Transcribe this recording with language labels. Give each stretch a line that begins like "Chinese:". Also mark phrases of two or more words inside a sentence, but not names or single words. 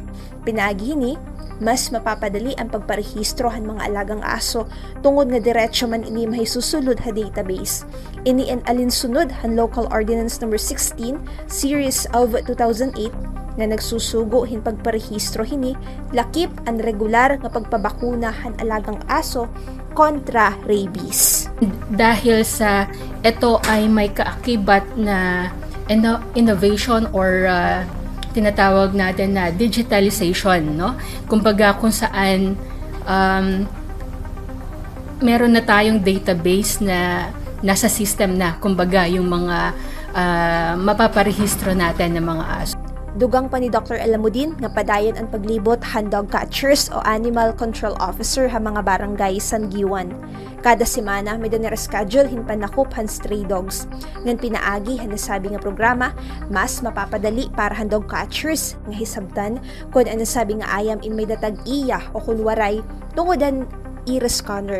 Waray: Pinagi ni mas mapapadali ang pagparehistro han mga alagang aso tungod nga diretso man ini mahisusulod ha database. Ini ang alinsunod han
English: Local Ordinance number 16 Series of 2008
Waray: nga nagsusugo hin pagparehistro hini lakip ang regular nga pagpabakuna han alagang aso kontra rabies.
Filipino: Dahil sa ito ay may kaakibat na innovation or tinatawag natin na digitalization, no? Kumbaga kung saan meron na tayong database na nasa system na, kumbaga yung mga mapaparehistro natin ng mga aso.
Waray: Dugang pa ni Dr. Alamudin nga padayon ang paglibot han
English: dog catchers
Waray: o
English: animal control officer
Waray: ha mga barangay Sangiwan. Kada semana may schedule hin panakop han
English: stray dogs.
Waray: Ngan pinaagi han nasabi nga programa mas mapapadali para han
English: dog catchers
Waray: nga hisabtan kun ano sabi nga ayam in may datag iya o kun waray tungodan i-scanner.